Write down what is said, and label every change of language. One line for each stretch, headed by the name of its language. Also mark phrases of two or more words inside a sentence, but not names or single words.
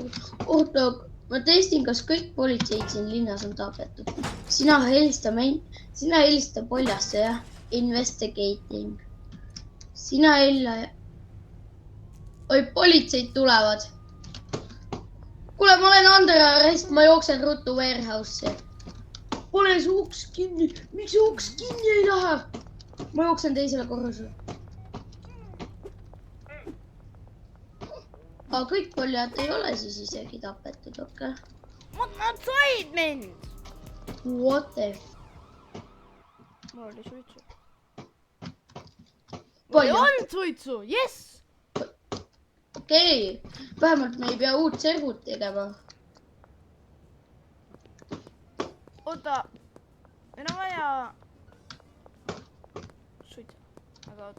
Estonian: Oota, ma testin, kas kõik politseid siin linnas on tapetud. Sina helista poljasse, jah? Investigating. Sina hella. Oi, politseid tulevad. Kuule, ma olen
English: under arrest,
Estonian: ma jooksen ruttu warehouse'i. Pane su uks kinni. Miks su uks kinni ei lähe? Ma jooksen teisele korrusele. Aga kõik poljad ei ole siis isegi tapetud, okei? Nad said mind!
English: What the?
Estonian: Mul oli suitsu. Mul Palju? ei olnud suitsu, jess! Okei, vähemalt me ei pea uut servut tegema. Oota, meil on vaja suitsu, aga oota.